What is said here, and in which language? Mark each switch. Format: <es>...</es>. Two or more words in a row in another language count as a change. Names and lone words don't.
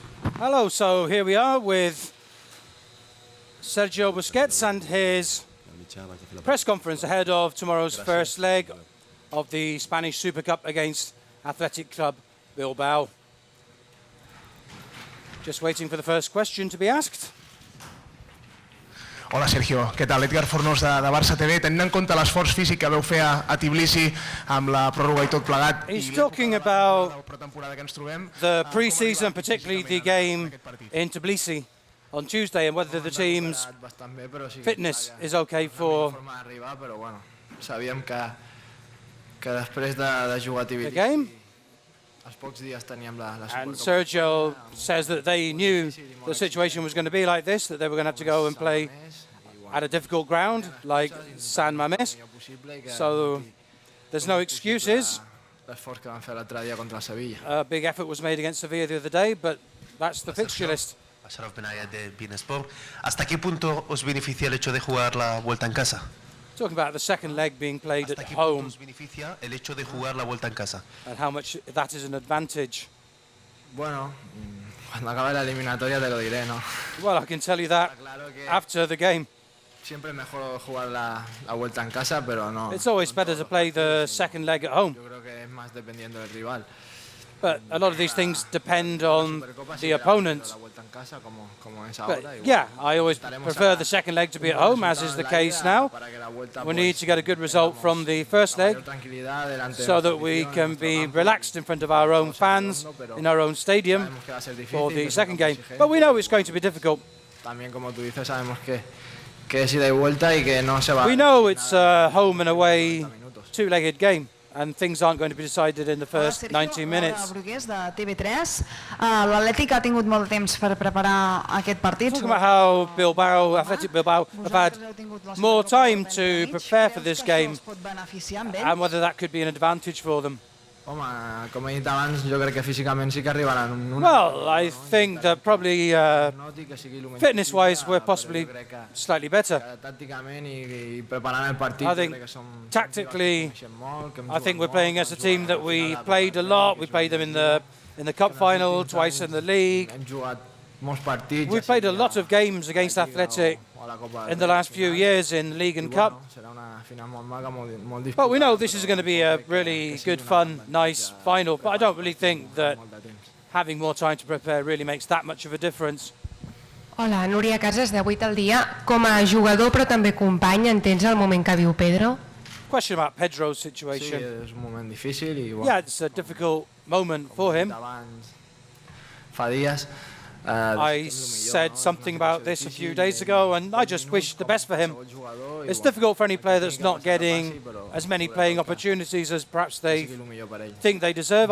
<en>Hello, so here we are with Sergio Busquets and his press conference ahead of tomorrow's first leg of the Spanish Super Cup against Athletic Bilbao. Just waiting for the first question to be asked.</en> <ca>Hola, Sergio. Què tal? Edgar Fornós de Barça TV. Tenint en compte l'esforç físic que veu fer a Tbilisi amb la pròrroga i tot plegat.</ca> <en>He's talking about the pre-season, particularly the game in Tbilisi on Tuesday, and whether the team's fitness is okay for the game. And Sergio says that they knew the situation was going to be like this, that they were going to have to go and play at a difficult ground like San Mamés. So there's no excuses. A big effort was made against Sevilla the other day, but that's the fixture list.</en> <es>¿Hasta qué punto os beneficia el hecho de jugar la vuelta en casa?</es> <en>Talking about the second leg being played at home and how much that is an advantage.</en> <es>Bueno, cuando acabe la eliminatoria te lo diré, ¿no?</es> <en>Well, I can tell you that after the game.</en> <es>Siempre mejor jugar la vuelta en casa, pero no.</es> <en>It's always better to play the second leg at home.</en> <es>Yo creo que es más dependiendo del rival.</es> <en>But a lot of these things depend on the opponent. But yeah, I always prefer the second leg to be at home, as is the case now. We need to get a good result from the first leg so that we can be relaxed in front of our own fans in our own stadium for the second game. But we know it's going to be difficult. We know it's a home and away two-legged game, and things aren't going to be decided in the first 90 minutes.</en> <ca>De TV3. L'Atlètic ha tingut molt de temps per preparar aquest partit.</ca> <en>Talking about how Athletic Bilbao have had more time to prepare for this game and whether that could be an advantage for them.</en> <ca>Com he dit abans, jo crec que físicament sí que arribaran.</ca> <en>Well, I think that probably fitness-wise we're possibly slightly better. I think tactically, I think we're playing as a team that we played a lot. We played them in the cup final, twice in the league. We played a lot of games against Athletic in the last few years in League and Cup. But we know this is going to be a really good, fun, nice final. But I don't really think that having more time to prepare really makes that much of a difference.</en> <ca>Hola, Núria Casas, de 8 al dia. Com a jugador però també company, entens el moment que viu Pedro?</ca> <en>Question about Pedro's situation.</en> <ca>Sí, és un moment difícil i</ca> <en>yeah, it's a difficult moment for him.</en> <ca>Fa dies.</ca> <en>I said something about this a few days ago, and I just wish the best for him. It's difficult for any player that's not getting as many playing opportunities as perhaps they think they deserve.</en>